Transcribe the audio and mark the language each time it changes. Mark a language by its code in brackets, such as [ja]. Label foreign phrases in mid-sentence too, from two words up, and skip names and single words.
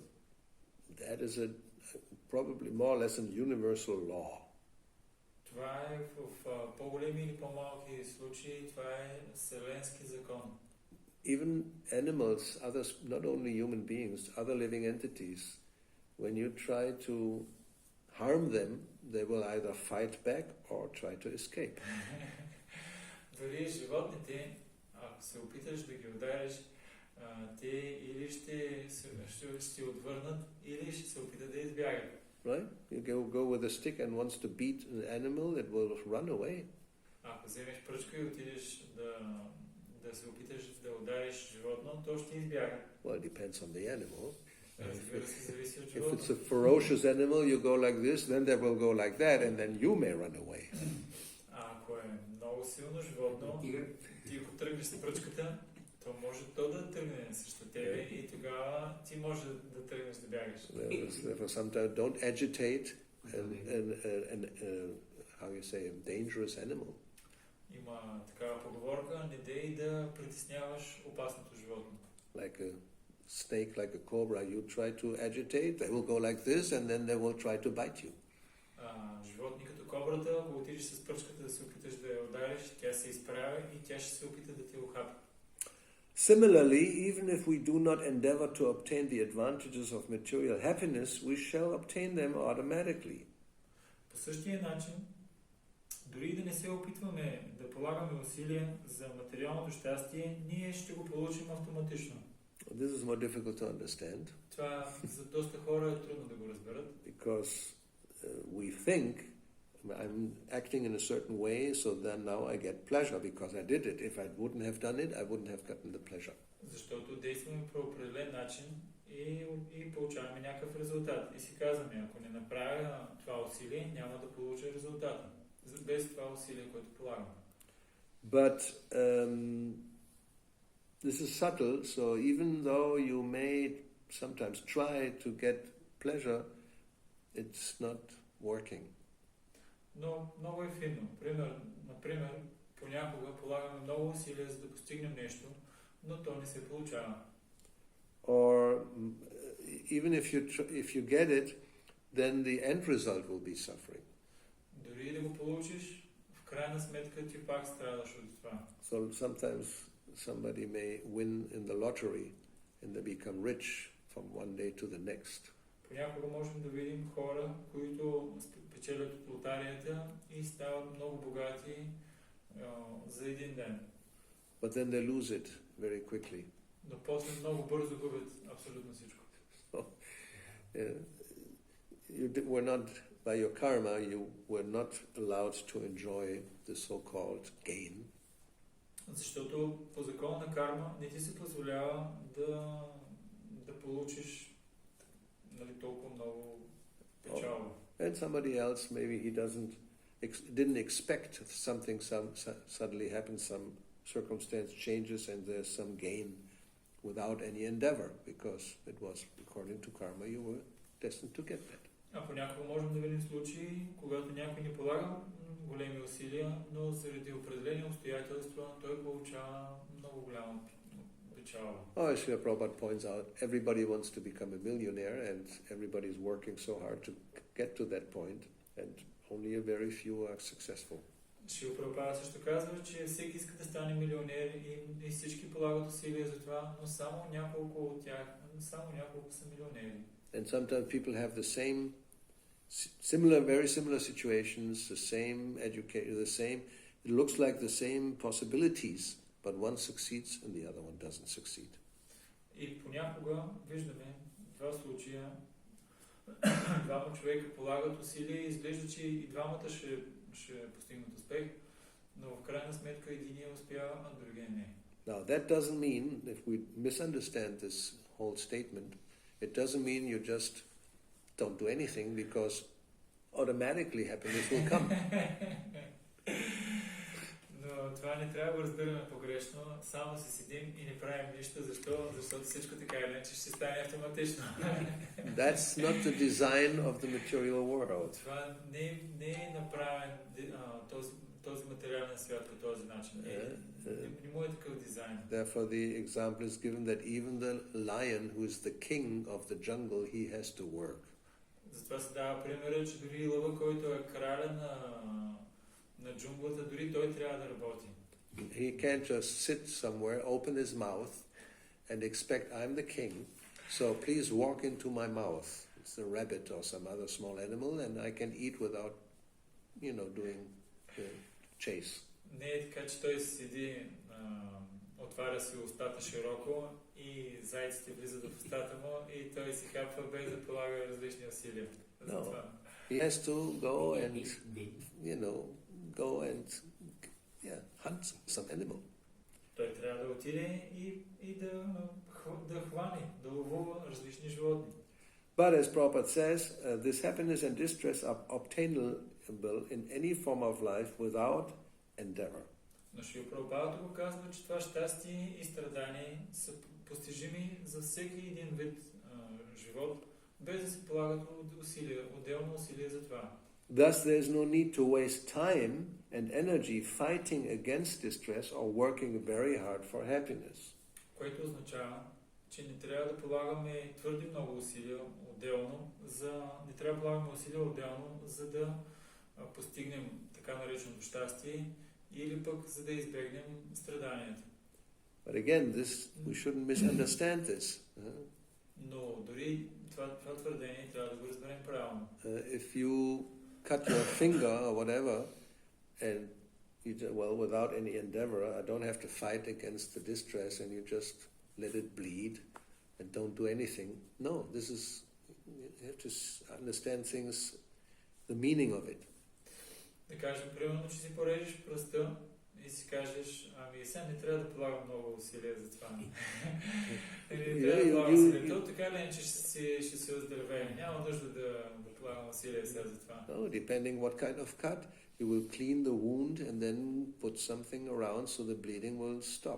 [en] That is probably more or less an universal law. [bg] Това е в по-големи или по-малки случаи, това е вселенски закон. [en] Even animals, others, not only human beings, other living entities, when you try to harm them, they will either fight back or try to escape. [bg] Дори животните, ако се опиташ да ги удариш, те или ще отвърнат, или ще се опитат да избягат. [en] Right? You go with a stick and wants to beat an animal, it will run away. [bg] Ако вземеш пръчка и отидеш да се опиташ да удариш животно, то ще избяга. [en] Well, it depends on the animal. [bg] Разбира се, зависи от [en] If [bg] животното. [en] it's a ferocious animal, you go like this, then they will go like that, and then you may run away. [bg] Ако е много силно животно, ти ако тръгнеш с пръчката, то може то да тръгне срещу тебе и тогава ти може да тръгнеш да бягаш. [en] Therefore, sometimes don't agitate how you say, a dangerous animal. [bg] Има такава поговорка, не дей да притесняваш опасното животно. [en] Like a snake, like a cobra, you try to agitate, they will go like this, and then they will try to bite you. [bg] Животни като кобрата, ако отидеш с пръчката да се опиташ да я удариш, тя се изправя и тя ще се опита да те ухапи. [en] Similarly, even if we do not endeavor to obtain the advantages of material happiness, we shall obtain them automatically. [bg] По същия начин, дори да не се опитваме да полагаме усилия за материалното щастие, ние ще го получим автоматично. [en] This is more difficult to understand. [bg] Това за доста хора е трудно да го разберат. [en] Because we think I'm acting in a certain way, so then now I get pleasure because I did it. If I wouldn't have done it, I wouldn't have gotten the pleasure. [bg] Защото действаме по определен начин и получаваме някакъв резултат. И си казваме, ако не направя това усилие, няма да получа резултата. Без това усилие, което полагам. [en] But this is subtle, so even though you may sometimes try to get pleasure, it's not working. [bg] Но много е финно. Например, понякога полагаме много усилия, за да постигнем нещо, но то не се получава. [en] Or even if you get it, then the end result will be suffering. [bg] Дори да го получиш, в крайна сметка ти пак страдаш от това. [en] So sometimes somebody may win in the lottery and they become rich from one day to the next. [bg] Понякога можем да видим хора, които печелят от лотарията и стават много богати за един ден. [en] But then they lose it very quickly. [bg] Но после много бързо губят абсолютно всичко. [en] So, you were not, by your karma, you were not allowed to enjoy the so-called gain. [bg] Защото по закон на карма не ти се позволява да получиш толкова много печалба. [en] And somebody else, maybe he didn't expect something suddenly happens, some circumstance changes and there's some gain without any endeavor, because it was according to karma you were destined to get that. [bg] А понякога можем да видим случаи, когато някой не полага големи усилия, но заради определени обстоятелства той получава много голяма печалба. [en] Oh, Srila Prabhupada points out, everybody wants to become a millionaire and everybody is working so hard to get to that point, and only a very few are successful. [bg] Шрила Прабхупада също казва, че всеки иска да стане милионер и всички полагат усилия за това, но само няколко от тях, са милионери. [en] And sometimes people have the same, very similar situations, the same education, it looks like the same possibilities, but one succeeds and the other one doesn't succeed. [bg] И понякога виждаме два случая, двама човека полагат усилия и изглежда, че и двамата ще постигнат успех, но в крайна сметка единия успява, а другия не. [en] Now that doesn't mean, if we misunderstand this whole statement, it doesn't mean you just don't do anything because automatically happiness will come. [bg] Но Но това не трябва да го разбираме погрешно. Само си седим и не правим нищо. Защо? Защото всичко така или иначе ще стане автоматично. [en] That's not the design of the material world. [bg] Това не е направен този материален свят по този начин. Не му е такъв дизайн. [en] Therefore the example is given that even the lion, who is the king of the jungle, he has to work. [bg] Затова се дава примера, че дори лъва, който е краля на джунглата, дори той трябва да работи. [en] He can't just sit somewhere, open his mouth, and expect I'm the king, so please walk into my mouth. It's a rabbit or some other small animal, and I can eat without, doing chase. [bg] Не е така, че той седи, отваря си устата широко и зайците влизат в устата му и той си хапва без да полага различни усилия. [en] No. He has to go and hunt some animal. [bg] Той трябва да отиде и да хване, да ловува различни животни. [en] But as Prabhupada says, this happiness and distress are obtainable in any form of life without endeavor. [bg] Но Шрила Прабхупада го казва, че това щастие и страдание са постижими за всеки един вид живот, без да се полагат отделно усилия за това. [en] Thus there is no need to waste time and energy fighting against distress or working very hard for happiness. [bg] Което означава, че не трябва да полагаме твърде много усилия отделно, за да постигнем така нареченото щастие или пък за да избегнем страданията. [en] But again, we shouldn't misunderstand this. [bg] Но дори това твърдение трябва да го разберем правилно. [en] If you cut your finger or whatever, and without any endeavor, I don't have to fight against the distress, and you just let it bleed and don't do anything. No, you have to understand things, the meaning of it. [bg] Да кажем, примерно, че си порежеш пръста и си кажеш, сега не трябва да полагам много усилия за това. Не трябва да полагам усилия. То така ли, че ще се оздравее. Няма нужда да полагам усилия сега за това. [en] No, depending what kind of cut, you will clean the wound and then put something around so the bleeding will stop.